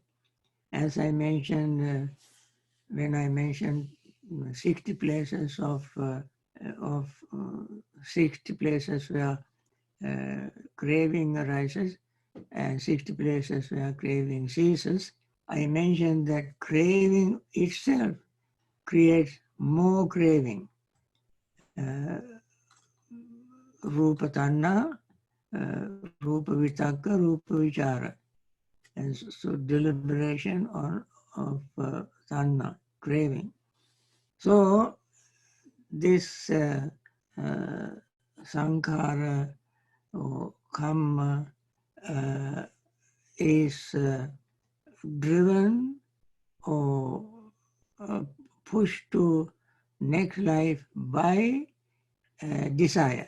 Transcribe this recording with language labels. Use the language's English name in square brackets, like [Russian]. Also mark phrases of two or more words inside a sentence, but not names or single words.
[English] As I mentioned, when I mentioned 60 places of 60 places where craving arises and 60 places where craving ceases, I mentioned that craving itself creates more craving. [Pali] Rupa tanna, rupa vitakka, rupa vichara. [English] And so deliberation of tanna, craving. So this sankhara or karma is driven or pushed to next life by desire.